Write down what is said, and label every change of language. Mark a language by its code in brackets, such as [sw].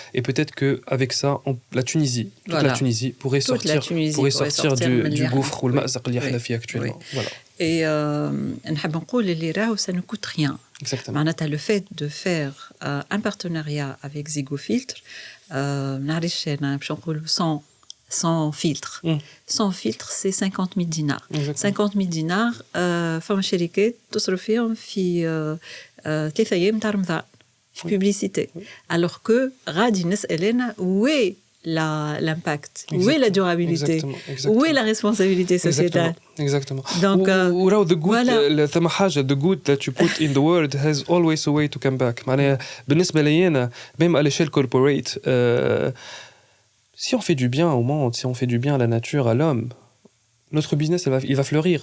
[fr] Et peut-être qu'avec ça, la Tunisie, la Tunisie pourrait sortir du gouffre ou le mazaq [ar] اللي احنا فيه [fr] actuellement. Voilà. Et [ar] نحب نقول اللي راهو [fr] ça ne coûte rien. Exactement. [ar] معناتها [fr] le fait de faire un partenariat avec Zygofiltre, [ar] نعرفش انا باش نقول [fr] sans filtre. Sans filtre, c'est 50 000 dinars. Exactement. 50 000 dinars, [ar] فما شركات تصرف فيهم في 3 أيام نتاع رمضان في publicité. [fr] Alors que [ar] غادي نسألنا [fr] où est l'impact, où est la durabilité, où est la responsabilité sociétale. Exactement. Donc, [en] the good, [ar] ثم حاجة, [en] the good that you put in the world has always a way to come back. [ar] معناها بالنسبة لينا [fr] même à l'échelle corporate, si on fait du bien au monde, si on fait du bien à la nature, à l'homme, notre business il va fleurir.